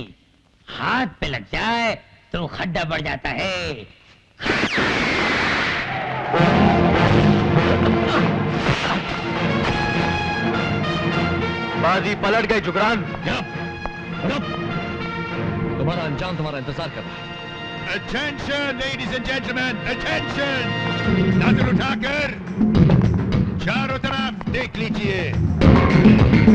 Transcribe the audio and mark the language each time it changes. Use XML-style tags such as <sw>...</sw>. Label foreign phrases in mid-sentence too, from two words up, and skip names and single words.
<hi>हाथ पे लग जाए तो खड्डा बढ़ जाता है। बाजी पलट गई जुगरान। तुम्हारा अंजाम तुम्हारा इंतजार कर रहा है।</hi> <en>Attention, ladies and gentlemen, attention!</en> <hi>नजर उठाकर चारों तरफ देख लीजिए।</hi>